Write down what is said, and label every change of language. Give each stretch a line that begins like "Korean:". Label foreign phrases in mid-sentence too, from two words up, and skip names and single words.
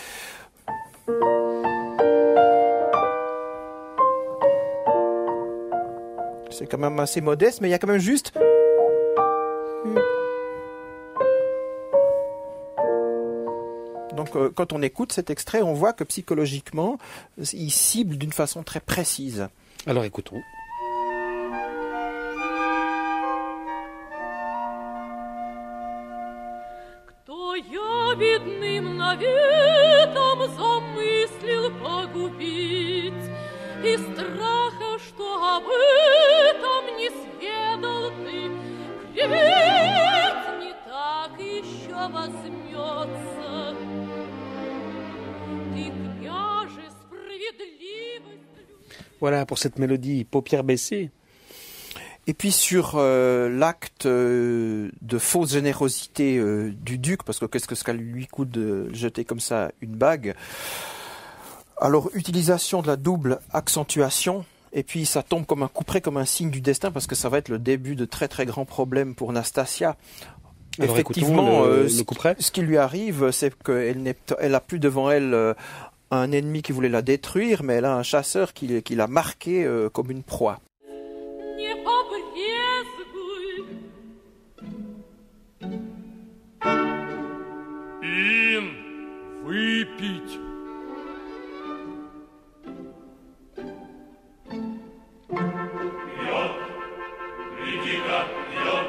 French: C'est quand même assez modeste, mais il y a quand même juste... Donc quand on écoute cet extrait, on voit que psychologiquement, il cible d'une façon très précise. Alors écoutons.
Russian: Кто ябедным наветом замыслил погубить, и страха, что об этом не сведал ты, клевет не так еще возьмется. Ты, княже, справедливость...
French: Voilà pour cette mélodie paupières baissées. Et puis sur l'acte de fausse générosité du duc, parce que qu'est-ce que ça lui coûte de jeter comme ça une bague? Alors, utilisation de la double accentuation, et puis ça tombe comme un couperet, comme un signe du destin, parce que ça va être le début de très très grands problèmes pour Nastasia. Alors, effectivement, le couperet. Ce qui lui arrive, c'est qu'elle a plus devant elle un ennemi qui voulait la détruire, mais elle a un chasseur qui l'a marqué comme une proie.
Russian: Им выпить. Пьет, иди-ка, пьет.